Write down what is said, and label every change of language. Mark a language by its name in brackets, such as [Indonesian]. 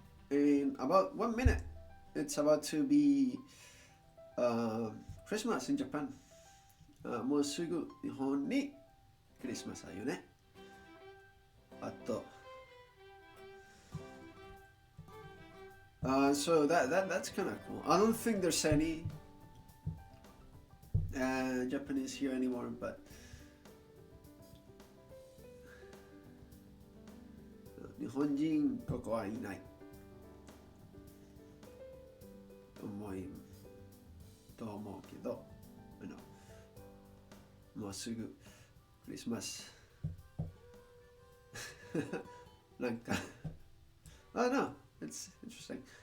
[English] in about 1 minute, it's about to be Christmas in Japan. [Japanese] もうすぐ日本にクリスマスだよね。 [English] あと、so that's kind of cool. I don't think there's any Japanese here anymore, but [Japanese] 日本人ここはいないと思うけど、もうすぐクリスマスなんか [English] I don't know, it's interesting.